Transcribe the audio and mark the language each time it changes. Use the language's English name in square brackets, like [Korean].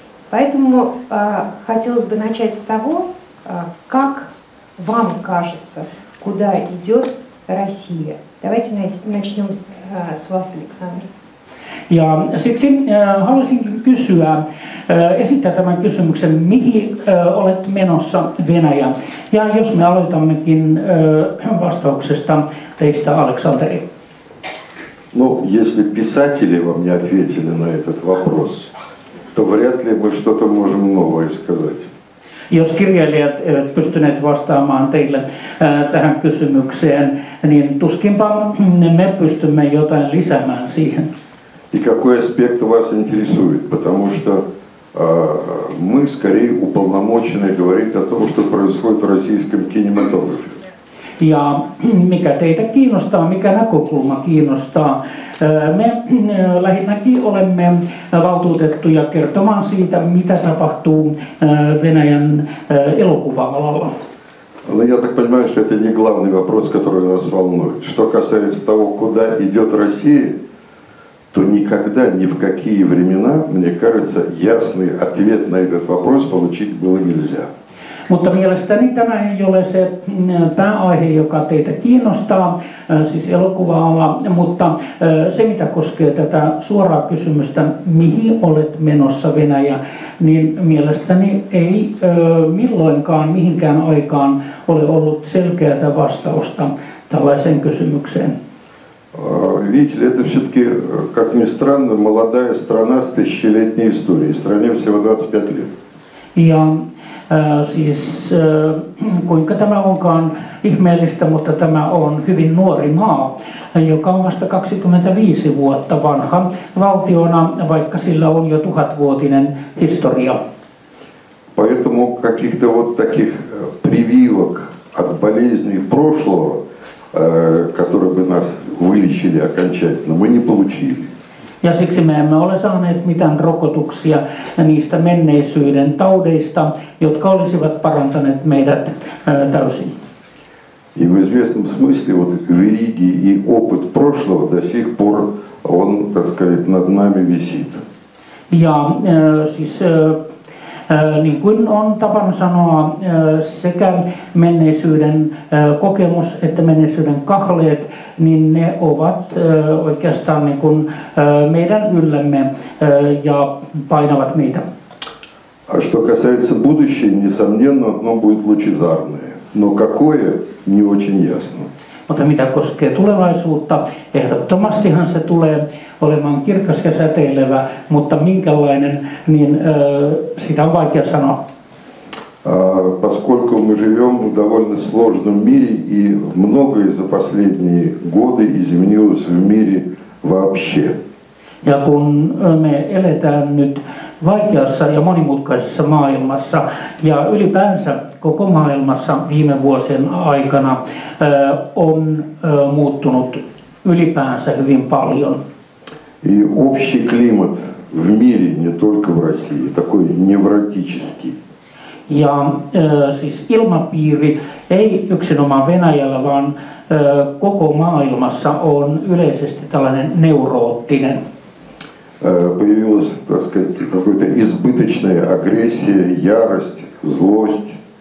[Russian] Поэтому хотелось бы начать с того, как вам кажется, куда идет Россия? Давайте начнем с вас, Александр. [Finnish] Ja siksi haluaisin kysyä, esittää tämän kysymyksen, mihin olet menossa Venäjä? Ja jos me aloitammekin vastauksesta teistä, Aleksanteri. [Russian] Ну, если писатели вам не ответили на этот вопрос, то вряд ли мы что-то можем новое сказать. [Finnish] Jos kirjailijat eivät pystyneet vastaamaan teille tähän kysymykseen, niin tuskinpa me pystymme jotain lisäämään siihen. [Russian] И какой аспект вас интересует? Потому что мы скорее уполномочены говорить о том, что происходит в российском кинематографе. [Finnish] Ja mikä teitä kiinnostaa, mikä näkökulma kiinnostaa? Me lähinnäkin olemme valtuutettuja kertomaan siitä, mitä tapahtuu Venäjän elokuva-alalla. [Russian] Но я так понимаю, что это не главный вопрос, который нас волнует. Что касается того, куда идет Россия, то никогда, ни в какие времена, мне кажется, ясный ответ на этот вопрос получить было nельзя. [Finnish] Mutta mielestäni tämä ei ole se pääaihe, joka teitä kiinnostaa, siis elokuva-ala, mutta se mitä koskee tätä suoraa kysymystä, mihin olet menossa Venäjä, niin mielestäni ei milloinkaan mihinkään aikaan ole ollut selkeää vastausta tällaiseen kysymykseen. [Russian] Видите ли, это все-таки, как ни странно, молодая страна с тысячелетней историей. Стране всего 25 лет. [Finnish] Ja siis kuinka tämä onkaan ihmeellistä, mutta tämä on hyvin nuori maa, joka on vasta 25 vuotta vanha valtiona, vaikka sillä on jo 1000-vuotinen historia. [Russian] Поэтому каких-то вот таких прививок от болезней прошлого, которые бы нас вылечили окончательно, мы не получили. [Finnish] Ja siksi me emme ole saaneet mitään rokotuksia niistä menneisyyden taudeista, jotka olisivat parantaneet meidät täysin. [Russian] И в известном смысле вот вериги и опыт прошлого до сих пор, он, так сказать, над нами висит. [Finnish] Ja siis niin kuin on tapana sanoa, sekä menneisyyden kokemus että menneisyyden kahleet, niin ne ovat oikeastaan niin kuin meidän yllämme ja painavat meitä. [Russian] А что касается будущего, несомненно, оно будет лучезарное. Но какое, не очень ясно. [Finnish] Mutta mitä koskee tulevaisuutta, ehdottomastihan se tulee olemaan kirkas ja säteilevä, mutta minkälainen, niin sitä on vaikea sanoa. [Russian] Поскольку мы живем в довольно сложном мире, и многое за последние годы изменилось в мире вообще. [Finnish] Ja kun me eletään nyt vaikeassa ja monimutkaisessa maailmassa ja ylipäänsä koko maailmassa viime vuosien aikana on muuttunut ylipäänsä hyvin paljon. [Russian] И общий климат в мире, не только в России, такой невротический. [Finnish] Ja siis ilmapiiri ei yksinomaan Venäjällä, vaan koko maailmassa on yleisesti tällainen neuroottinen. [Russian] Появилась, так сказать, какая-то избыточная агрессия, ярость, злость.